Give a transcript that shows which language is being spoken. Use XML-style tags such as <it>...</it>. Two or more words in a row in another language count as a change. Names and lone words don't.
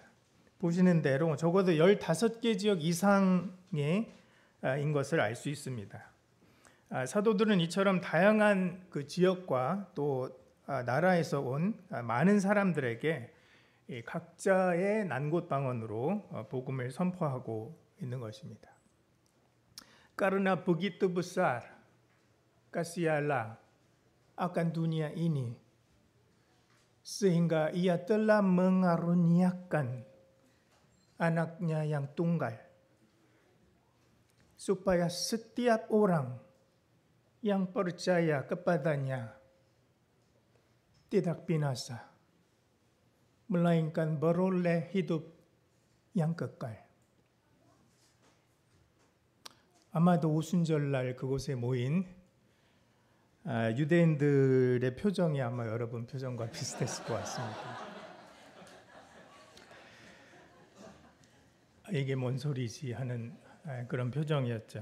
<ko>보시는 대로 적어도 15개 지역 이상의 인 것을 알 수 있습니다. 사도들은 이처럼 다양한 그 지역과 또 나라에서 온 많은 사람들에게 각자의 난곳 방언으로 복음을 선포하고 있는 것입니다.</ko> <id>Karena begitu besar kasih Allah akan dunia ini sehingga Ia telah mengaruniakan anaknya yang tunggal supaya setiap orang yang percaya kepadanya tidak binasa melainkan beroleh hidup yang kekal.</id> <ko>아마도 오순절날 그곳에 모인 유대인들의 표정이 아마 여러분 표정과 비슷했을 것 같습니다. 이게 뭔 소리지 하는 그런 표정이었죠.</ko>